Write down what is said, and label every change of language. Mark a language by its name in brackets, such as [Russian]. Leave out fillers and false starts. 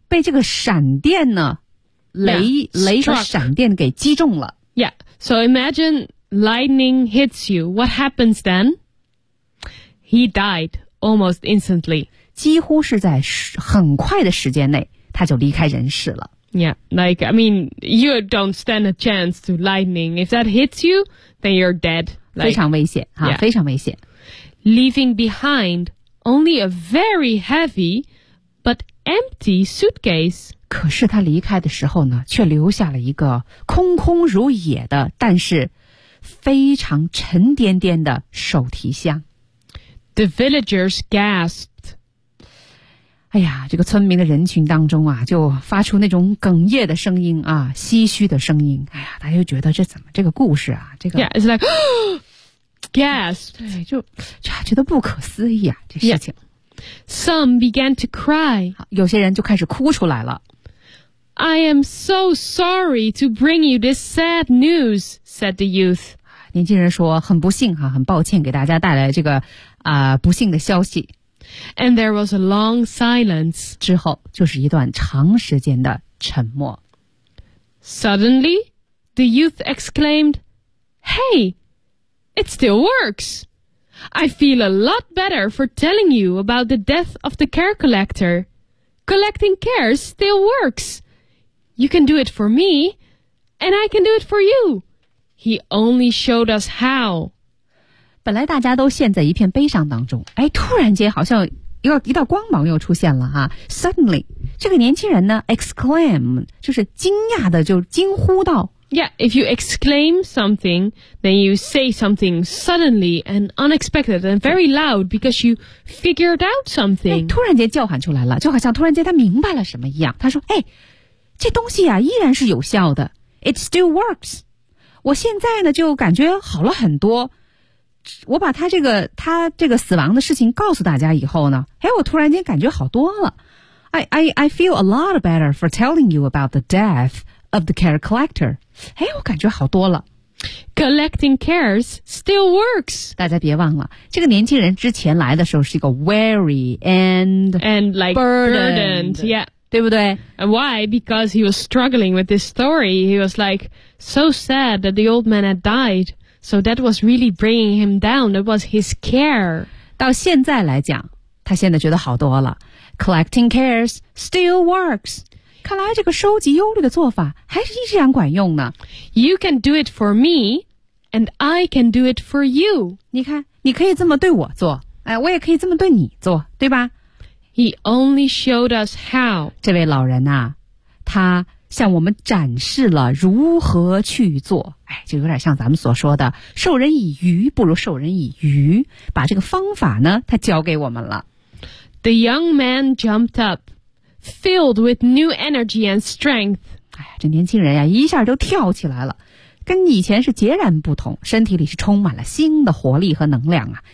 [Chinese] 被这个闪电呢，雷和闪电给击中了。 [English] Yeah, so imagine lightning hits you. What happens then? He died almost instantly. [Chinese] 几乎是在很快的时间内，他就离开人世了。 [English] Yeah, like, I mean, you don't stand a chance to lightning. If that hits you, then you're dead. [Chinese] Like, 非常危险、啊 yeah. 非常危险。 [English] Leaving behind only a very heavy but empty suitcase. [Chinese] 可是他离开的时候呢，却留下了一个空空如也的，但是非常沉甸甸的手提箱。 [English] The villagers gasped. [Chinese] 哎呀，这个村民的人群当中啊，就发出那种哽咽的声音啊，唏嘘的声音。哎呀，大家就觉得这怎么这个故事啊，这个 [English] Yeah, it's like gasp. [Chinese] 对，就觉得不可思议啊，这事情。 [English] Yeah. Some began to cry. [Chinese] 有些人就开始哭出来了。 [English] I am so sorry to bring you this sad news, said the youth. [Chinese] 年轻人说，很不幸啊，很抱歉给大家带来这个不幸的消息。 [English] And there was a long silence. [Chinese] 之后就是一段长时间的沉默。 [English] Suddenly, the youth exclaimed, Hey, it still works. I feel a lot better for telling you about the death of the care collector. Collecting cares still works. You can do it for me, and I can do it for you. He only showed us how. [Chinese] 本来大家都陷在一片悲伤当中，哎，突然间好像一道光芒又出现了哈。 [English] Suddenly, [Chinese] 这个年轻人呢 ,exclaim, 就是惊讶的就惊呼道。 [English] Yeah, if you exclaim something, then you say something suddenly and unexpected and very loud because you figured out something.、 [Chinese] 哎、突然间叫喊出来了，就好像突然间他明白了什么一样。他说，哎，这东西啊依然是有效的。 [English] It still works. [Chinese] 我现在呢就感觉好了很多。我把他这个死亡的事情告诉大家以后呢，哎，我突然间感觉好多了。 [English] I feel a lot better for telling you about the death of the care collector. [Chinese] 哎，我感觉好多了。 [English] Collecting cares still works. [Chinese] 大家别忘了，这个年轻人之前来的时候是一个 [English] weary and like burdened, yeah. [Chinese] 对不对 [English] ？And why? Because he was struggling with this story. He was like so sad that the old man had died. So that was really bringing him down. That was his care. [Chinese] 到现在来讲，他现在觉得好多了。 [English] Collecting cares still works. [Chinese] 看来这个收集忧虑的做法还是依然管用呢。 [English] You can do it for me, and I can do it for you. [Chinese] 你看，你可以这么对我做，哎，我也可以这么对你做，对吧 [English] ？He only showed us how. [Chinese] 这位老人啊，他向我们展示了如何去做。就有点像咱们所说的授人以鱼不如授人以渔，把这个方法呢他教给我们了。 [English] The young man jumped up filled with new energy and strength. [Chinese] 哎呀，这年轻人呀一下就跳起来了，跟以前是截然不同，身体里是充满了新的活力和能量啊。